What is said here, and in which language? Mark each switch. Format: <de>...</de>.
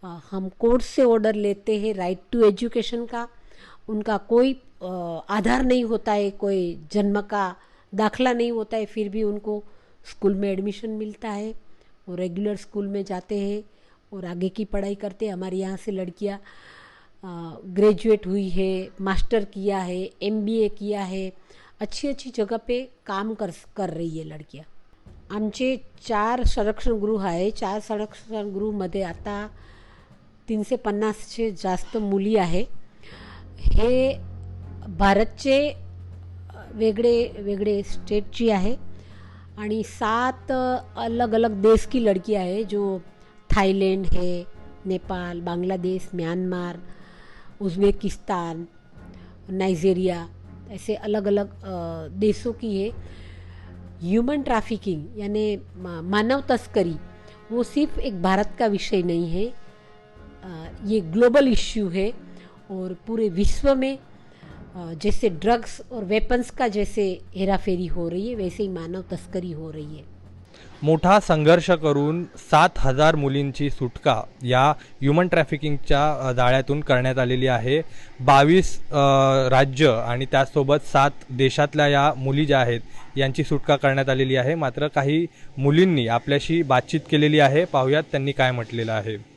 <hi>हम कोर्ट से ऑर्डर लेते हैं राइट टू एजुकेशन का, उनका कोई आधार नहीं होता है, कोई जन्म का दाखला नहीं होता है, फिर भी उनको स्कूल में एडमिशन मिलता है, वो रेगुलर स्कूल में जाते हैं और आगे की पढ़ाई करते हैं। हमारे यहाँ से लड़कियाँ ग्रेजुएट हुई है, मास्टर किया है, MBA किया है, अच्छी अच्छी जगह पे काम कर रही है लड़कियाँ।</hi> <mr>आमचे 4 संरक्षण गृह आहे, 4 संरक्षण गृहमध्ये आता 350चे जास्त मुली आहे। हे भारतचे वेगळे वेगळे स्टेटची आहे</mr> <hi>आणि 7 अलग अलग देश की लड़कियां है, जो थाईलैंड है, Nepal, Bangladesh, Myanmar, Uzbekistan, Nigeria, ऐसे अलग अलग देशों की है। ह्यूमन ट्रैफिकिंग यानी मानव तस्करी वो सिर्फ एक भारत का विषय नहीं है, ये ग्लोबल इश्यू है। और पूरे विश्व में जैसे ड्रग्स और वेपन्स का जैसे हेराफेरी हो रही है, वैसे ही मानव तस्करी हो रही है।</hi> <mr>मोठा संघर्ष करून 7,000 मुलींची सुटका या ह्युमन ट्रॅफिकिंगच्या जाळ्यातून करण्यात आलेली आहे। 22 राज्य आणि त्यासोबत 7 देशातल्या या मुली ज्या आहेत यांची सुटका करण्यात आलेली आहे। मात्र काही मुलींनी आपल्याशी बातचीत केलेली आहे, पाहूयात त्यांनी काय म्हटलेलं आहे।</mr>